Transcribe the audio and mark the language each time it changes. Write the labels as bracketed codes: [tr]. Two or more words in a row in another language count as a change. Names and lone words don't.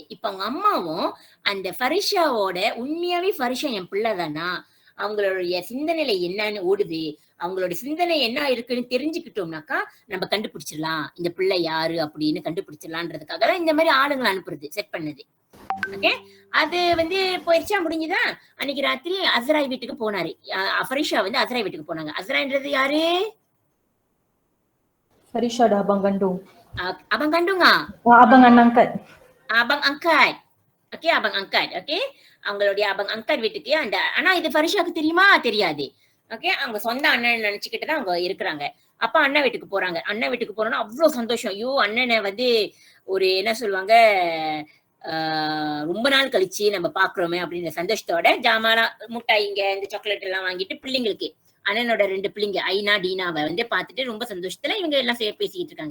[ta] இப்ப அவங்க அம்மாவும் அந்த ஃபரிஷாவோட உண்மையாவே ஃபரிஷா என் பிள்ளைதானா, அவங்களுடைய சிந்தனையில என்னன்னு ஓடுது, அவங்களோட சிந்தனை என்ன இருக்குன்னு தெரிஞ்சுக்கிட்டோம்னாக்கா நம்ம கண்டுபிடிச்சிடலாம் இந்த பிள்ளை யாரு அப்படின்னு கண்டுபிடிச்சிடலான்றதுக்காக தான் இந்த மாதிரி ஆளுங்களை அனுப்புறது, செட் பண்ணது. ஓகே, அது வந்து போயிடுச்சா, முடிஞ்சுதா? அன்னைக்கு ராத்திரி அஸ்ராய் வீட்டுக்கு போனாரு. ஃபரிஷா வந்து அஸ்ராய் வீட்டுக்கு போனாங்க. அஸ்ரான்றது யாரு? [ms] Farisha dah abang kandung. Abang kandung ah? Abang anak angkat. Abang angkat. ஓகே, abang angkat. [ta] ஓகே, அவங்களுடைய [ms] abang angkat [ta] வீட்டுக்கு அந்த, ஆனா இது ஃபரிஷாக்கு தெரியுமா? தெரியாது. ஓகே, அவங்க சொந்த அண்ணன் நினைச்சுக்கிட்டு தான் அவங்க இருக்கிறாங்க. அப்ப அண்ணன் வீட்டுக்கு போறாங்க. அண்ணன் வீட்டுக்கு போறோம்னா அவ்வளவு சந்தோஷம். ஐயோ, அண்ணனை வந்து ஒரு என்ன சொல்லுவாங்க, ரொம்ப நாள் கழிச்சு நம்ம பாக்குறோமே அப்படின்ற சந்தோஷத்தோட ஜாமானா முட்டாய்ங்க இந்த சாக்லேட் எல்லாம் வாங்கிட்டு பிள்ளைங்களுக்கு, அண்ணனோட 2 பிள்ளைங்க ஐனா டீனாவை வந்து பார்த்துட்டு ரொம்ப சந்தோஷத்துல இவங்க எல்லாம் பேசிக்கிட்டு இருக்காங்க.